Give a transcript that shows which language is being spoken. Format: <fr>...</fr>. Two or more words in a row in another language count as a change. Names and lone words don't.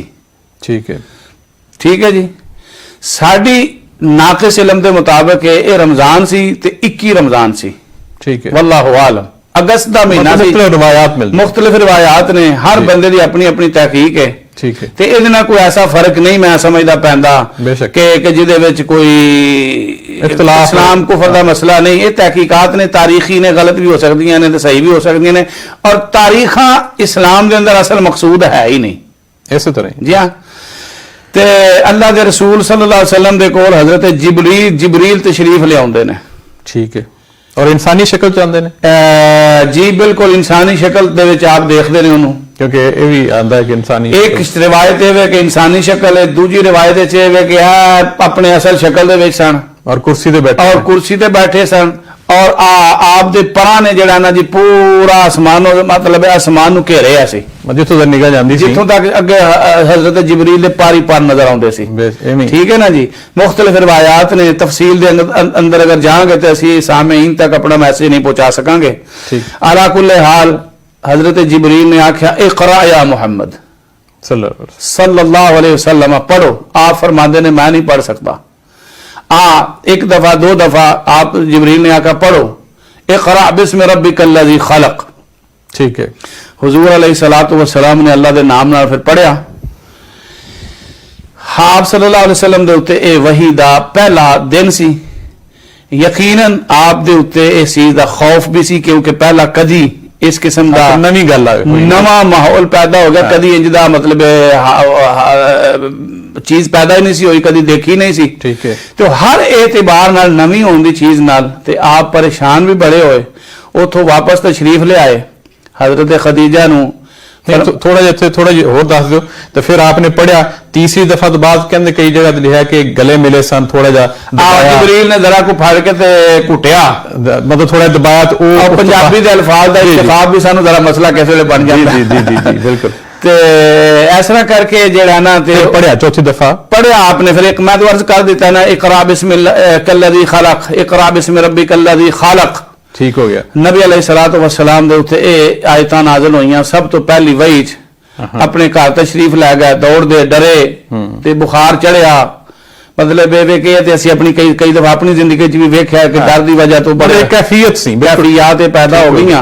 <ur>ٹھیک ہے ٹھیک ہے جی.</ur> <pa>ساڈی ناقص علم کے مطابق یہ رمضان سی تے 21 رمضان سی.</pa> <ur>ٹھیک ہے</ur> <ar>والله أعلم.</ar> <pa>اگست کا مہینہ سی.</pa> <ur>روایات ملتی مختلف روایات نے، ہر بندے کی اپنی اپنی تحقیق ہے. ٹھیک ہے</ur> <pa>تے ایہدے نال کوئی ایسا فرق نہیں میں سمجھدا پیندا بیشک. کہ جہدے وچ کوئی اختلاف اسلام کفر دا مسئلہ نہیں۔ یہ تحقیقات نے، تاریخی نے، غلط بھی ہو سکدیاں نے تے صحیح بھی ہو سکدیاں نے، اور تاریخاں اسلام دے اندر اصل مقصود ہے ہی نہیں.</pa> <ur>اس طرح ہی.</ur> <pa>جی ہاں۔ تے اللہ دے رسول</pa> <ar>صلى الله عليه وسلم</ar> <pa>دے کول حضرت جبریل تشریف لیاؤندے نے.</pa> <ur>ٹھیک ہے</ur> <pa>اور انسانی شکل چ آندے نے. جی بالکل انسانی شکل دے وچ آپ دیکھدے نے انہوں نے, کیونکہ یہ بھی آندا ہے کہ انسانی ایک روایت ہے کہ انسانی شکل ہے، دوسری روایت ہے کہ اپنے اصل شکل دے وچ سن اور کرسی تے بیٹھے اور کرسی تے بیٹھے سن، اور آپ دے پراں نے جیہڑا نا جی پورا آسمان مطلب آسمان نوں گھیرے سی, جتھوں تک نگاہ جاندی سی, جتھوں تک اگے حضرت جبریل دے پاری پار نظر آؤندے سی.</pa> <ur>ٹھیک ہے نا جی.</ur> <pa>مختلف روایات نے، تفصیل دے اندر اگر جائیں گے تو اسی سامعین تک اپنا میسج نہیں پہنچا سکاں گے.</pa> <ar>على كل حال</ar> <pa>حضرت جبریل نے آکھیا</pa> <ar>اقرأ يا محمد صلى الله عليه وسلم,</ar> <pa>پڑھو.</pa> <ur>آپ فرماتے نے میں نہیں پڑھ سکتا. ایک دفعہ دو دفعہ آپ جبریل نے آ کر پڑھو</ur> <ar>اقرأ باسم ربك الذي خلق.</ar> <ur>ٹھیک ہے.</ur> <pa>حضور</pa> <ar>عليه الصلاة والسلام</ar> <pa>نے اللہ دے ناں نال پھر پڑھیا. آپ</pa> <ar>صلى الله عليه وسلم</ar> <pa>دے اتے ای وحی دا پہلا دن سی. یقیناً آپ دے اتے اس چیز دا خوف بھی سی، کیونکہ پہلا کدی اس قسم کا نوی گل نوا ماحول پیدا ہو گیا. کدی انج دا مطلب چیز پیدا ہی نہیں سی ہوئی، کدی دیکھی نہیں سی हुई, कदी देखी नहीं सी।</pa> <ur>ٹھیک ہے.</ur> <pa>تو ہر اعتبار نال نوی ہونے دی چیز نال تے آپ پریشان بھی بڑے ہوئے. اوتھوں واپس تشریف لے آئے حضرت خدیجہ نوں. تھوڑا جیہا ہور دس دو. تو پھر آپ نے پڑھیا تیسری دفعہ تو بعد کہندے کئی جگہ لکھا کہ گلے ملے سن، تھوڑا جا جبریل نے ذرا کو پھاڑ کے تے کٹیا,</pa> <ur>مطلب تھوڑا دبایا تو وہ</ur> <pa>پنجابی دے الفاظ دا اختلاف بھی سانوں ذرا مسئلہ کیسے وے بن جاندا.</pa> <ur>جی جی جی جی بالکل.</ur> <pa>تے اس طرح کر کے جیہڑا نا تے پڑھیا چوتھی دفعہ پڑھیا</pa> <ur>آپ نے۔ پھر ایک میں تو عرض کر دیتا نا</ur> <ar>اقرأ بسم الله الذي خلق اقرأ باسم ربك الذي خلق.</ar> <ur>ٹھیک ہو گیا.</ur> <pa>نبی</pa> <ar>عليه الصلاة والسلام</ar> <pa>دے اتے ای آیتاں نازل ہوئیاں. سب تو پہلی وحی اپنے گھر تشریف لے گئے، دوڑ دے ڈرے تے بخار چڑھیا. مطلب وے کہ تے اسیں اپنی کئی دفعہ اپنی زندگی چ بھی ویکھیا کہ ڈر دی وجہ تو بڑے کیفیت سی، کیفیت پیدا ہو گئیاں.</pa>